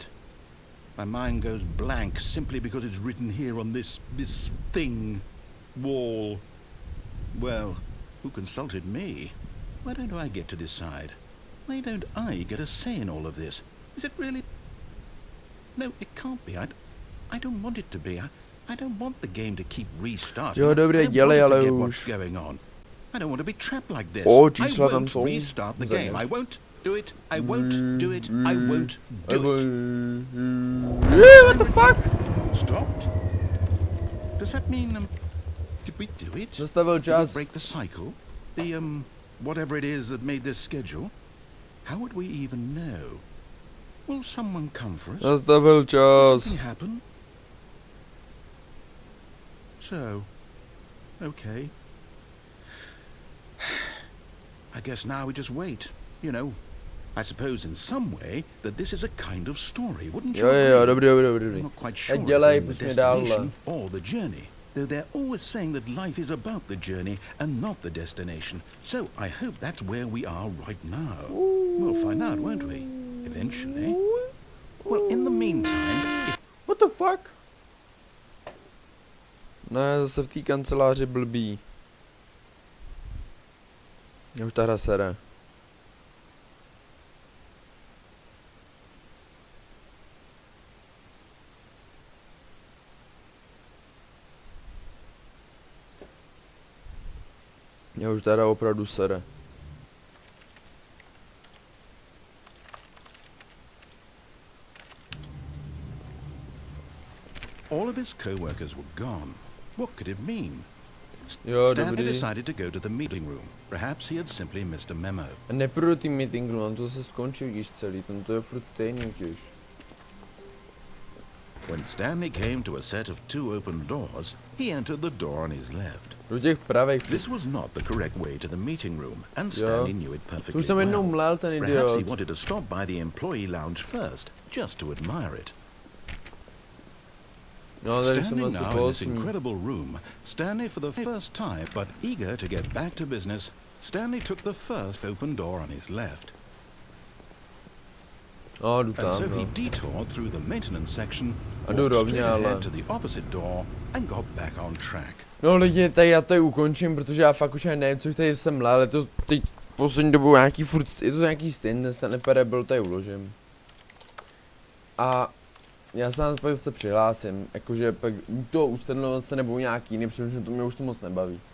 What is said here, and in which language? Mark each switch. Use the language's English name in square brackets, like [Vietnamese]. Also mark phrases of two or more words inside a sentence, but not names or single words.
[English] My mind goes blank simply because it's written here on this thing, wall. Well, who consulted me? Why don't I get to decide? Why don't I get a say in all of this? Is it really? No, it can't be. I don't want it to be. I don't want the game to keep restarting. [Czech] Jo, dobré, [English] I don't [Czech] dělej, [English] want to [Czech] ale [English] forget [Czech] už. [English] what's going on. I don't want to be trapped like this. [Czech] O, [English] I [Czech] čísla tam [English] won't [Czech] jsou. [English] restart the game. I [Czech] Zaněž. [English] won't do it. I won't do it. I won't do it. What the fuck? Stopped? Does that mean, did we do it? [Czech] Zastavil [English] Did we [Czech] čas. [English] break the cycle? The, whatever it is that made this schedule? How would we even know? Will someone come for us? [Czech] Zastavil [English] Will [Czech] čas. [English] something happen? So, okay. I guess now we just wait, you know. I suppose in some way that this is a kind of story, wouldn't you? [Czech] Jo, [English] agree? [Czech] dobrý, dobrý, [English] I'm [Czech] dobrý. [English] not quite sure if [Czech] dělej, [English] we're in the [Czech] pusť mě dál. [English] destination or the journey, though they're always saying that life is about the journey and not the destination. So I hope that's where we are right now. We'll find out, won't we? Eventually. Well, in the meantime, if What the fuck? [Czech] Ne, zase v té kanceláři blbý. Už ta hra sere. Já už teda opravdu sere. [English] all of his co-workers were gone, what could it mean? [Czech] Jo, [English] Stanley [Czech] dobrý. [English] decided to go to the meeting room. Perhaps he had simply missed a memo. [Czech] A nepůjdu do tým [English] meeting room, [Czech] to se skončil již celý, tam to je furt stejný těž. [English] When Stanley came to a set of two open doors, he entered the door on his left. [Czech] Do těch pravých. [English] This was not the correct way to the meeting room, and Yeah. Stanley knew it [Czech] To [English] perfectly [Czech] už tam jednou [English] well. [Czech] mlel ten [English] Perhaps he [Czech] idiot. [English] wanted to stop by the employee lounge first, just to admire it. [Czech] No, tady jsem [English] Standing [Czech] asi [English] now [Czech] po [English] in this [Czech] 8. [English] incredible room, Stanley for the first time, but eager to get back to business, Stanley took the first open door on his left. [Czech] No, jdu [English] And [Czech] tam, [English] so he [Czech] no. [English] detoured through the maintenance section, [Czech] A jdu [English] walked [Czech] rovně, [English] straight [Czech] ale... [English] ahead to the opposite door, and got back on track. [Czech] No lidi, tady já tady ukončím, protože já fakt už ani nevím, co tady jsem mlel, ale to teď poslední dobou nějaký furt, je to nějaký stejný, ten neparable tady uložím. A já se na to pak zase přihlásím, jakože pak to u Stanleho se nebo nějaký jiný, protože to mě už to moc nebaví.